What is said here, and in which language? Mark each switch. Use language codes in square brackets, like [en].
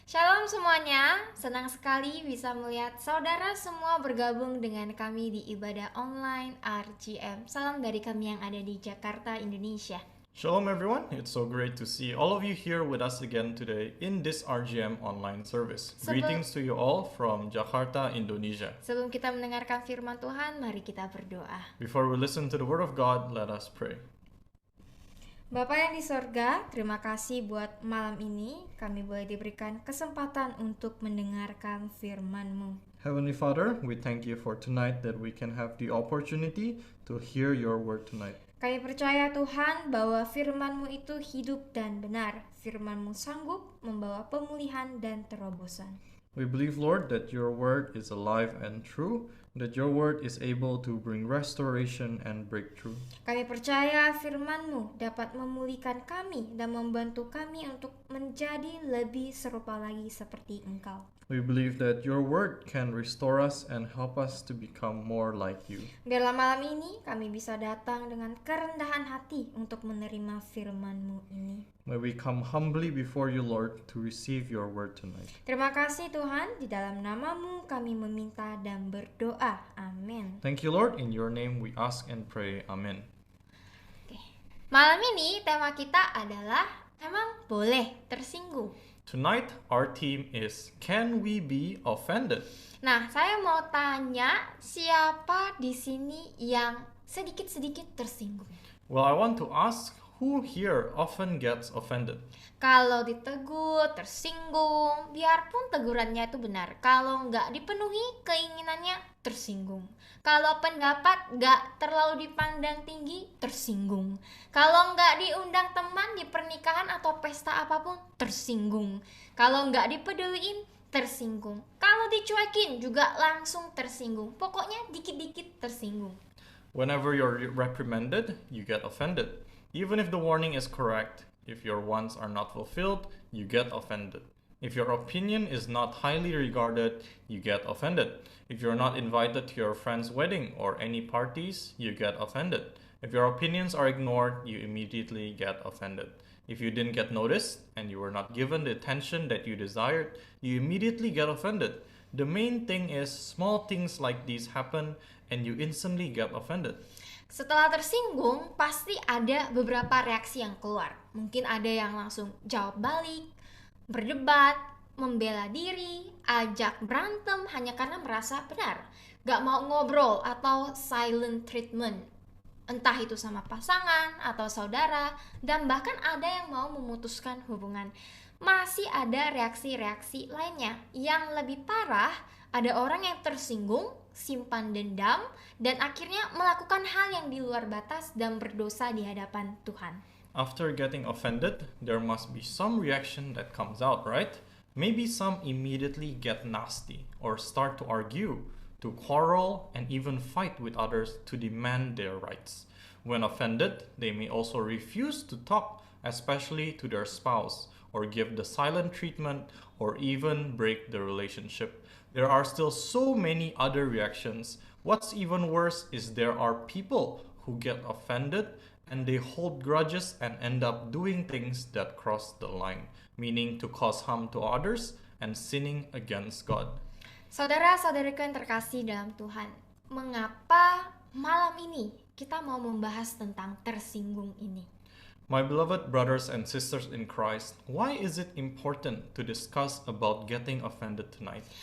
[id] Shalom semuanya, senang sekali bisa melihat saudara semua bergabung dengan kami di ibadah online RGM. Salam dari kami yang ada di Jakarta, Indonesia. [en] Shalom everyone, it's so great to see all of you here with us again today in this RGM online service. Greetings to you all from Jakarta, Indonesia. [id] Sebelum kita mendengarkan firman Tuhan, mari kita berdoa. [en] Before we listen to the word of God, let us pray. [id] Bapa yang di sorga, terima kasih buat malam ini kami boleh diberikan kesempatan untuk mendengarkan firman-Mu. [en] Heavenly Father, we thank you for tonight that we can have the opportunity to hear your word tonight. [id] Kami percaya Tuhan bahwa firman-Mu itu hidup dan benar. Firman-Mu sanggup membawa pemulihan dan terobosan. [en] We believe, Lord, that your word is alive and true, that your word is able to bring restoration and breakthrough. [id] Kami percaya firman-Mu dapat memulihkan kami dan membantu kami untuk menjadi lebih serupa lagi seperti Engkau. [en] We believe that your word can restore us and help us to become more like you. [id] Biarlah malam ini kami bisa datang dengan kerendahan hati untuk menerima firman-Mu ini. [en] May we come humbly before you, Lord, to receive your word tonight. [id] Terima kasih Tuhan, di dalam nama-Mu kami meminta dan berdoa. Amin. [en] Thank you, Lord. In your name we ask and pray. Amen. [id] Malam ini tema kita adalah emang boleh tersinggung. [en] Tonight our theme is, can we be offended? [id] Nah, saya mau tanya, siapa di sini yang sedikit-sedikit tersinggung? [en] Well, I want to ask, who here often gets offended? [id] Kalau ditegur, tersinggung, biarpun tegurannya itu benar. Kalau nggak dipenuhi keinginannya, tersinggung. Kalau pendapat nggak terlalu dipandang tinggi, tersinggung. Kalau nggak diundang teman di pernikahan atau pesta apapun, tersinggung. Kalau nggak dipeduliin, tersinggung. Kalau dicuekin juga langsung tersinggung. Pokoknya dikit-dikit tersinggung. [en] Whenever you're reprimanded, you get offended. Even if the warning is correct, if your wants are not fulfilled, you get offended. If your opinion is not highly regarded, you get offended. If you're not invited to your friend's wedding or any parties, you get offended. If your opinions are ignored, you immediately get offended. If you didn't get noticed and you were not given the attention that you desired, you immediately get offended. The main thing is small things like these happen and you instantly get offended. [id] Setelah tersinggung, pasti ada beberapa reaksi yang keluar. Mungkin ada yang langsung jawab balik, berdebat, membela diri, ajak berantem hanya karena merasa benar. Gak mau ngobrol atau [en] silent treatment. [id] Entah itu sama pasangan atau saudara, dan bahkan ada yang mau memutuskan hubungan. Masih ada reaksi-reaksi lainnya. Yang lebih parah, ada orang yang tersinggung, simpan dendam, dan akhirnya melakukan hal yang di luar batas dan berdosa di hadapan Tuhan. [en] After getting offended, there must be some reaction that comes out, right? Maybe some immediately get nasty or start to argue, to quarrel, and even fight with others to demand their rights. When offended, they may also refuse to talk, especially to their spouse, or give the silent treatment, or even break the relationship. There are still so many other reactions. What's even worse is there are people who get offended and they hold grudges and end up doing things that cross the line, meaning to cause harm to others and sinning against God. [id] Saudara-saudariku yang terkasih dalam Tuhan, mengapa malam ini kita mau membahas tentang tersinggung ini? [en] My beloved brothers and sisters in Christ, why is it important to discuss about getting offended tonight?